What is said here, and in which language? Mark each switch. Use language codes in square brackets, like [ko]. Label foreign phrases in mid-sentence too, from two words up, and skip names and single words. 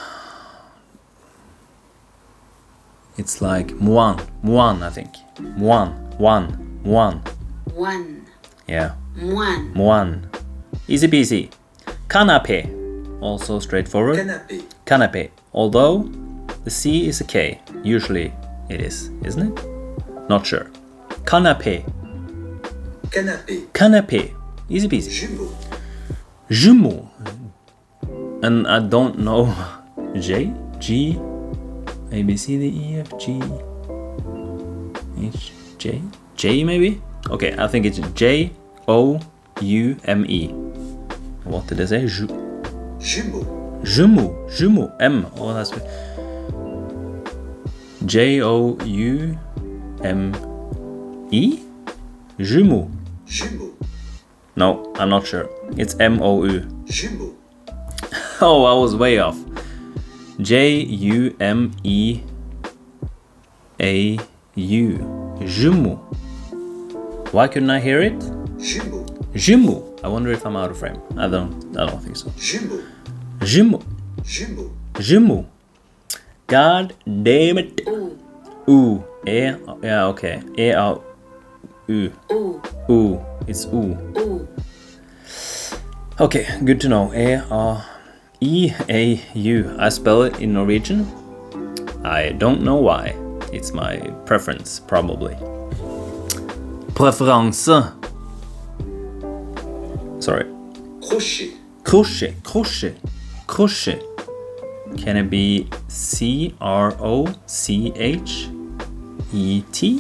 [en] It's like moine, I think. Moine. One. Yeah. Moine. Moine. Easy peasy. Canapé. Also straightforward. Canapé. Canapé. Although the C is a K. Usually it is, isn't it? Not sure. Canapé. Canapé. Canapé. Easy peasy. Jumeau. Jumeau. And I don't know. J? G? A, B, C, D, E, F, G, H, J? J maybe? Okay, I think it's J-O-U-M-E. What did I say? Jumeau. Jumeau. M. Oh, that's J-O-U-M-E? Jumeau. Jumeau. No, I'm not sure. It's M-O-U. Jumeau. Oh, I was way off. J-U-M-E-A-U. Jumeau. Why couldn't I hear it? Jumeau. Jumeau. I wonder if I'm out of frame. I don't think so. Jumeau. Jumeau. Jumeau. Jumeau. God damn it. Ooh. Ooh. Yeah, okay. U. Ooh. Ooh. It's ooh. Ooh. Okay, good to know. E-A-U. I spell it in Norwegian. I don't know why. It's my preference, probably. Preference. Sorry. Crochet. Crochet. Can it be C-R-O-C-H-E-T?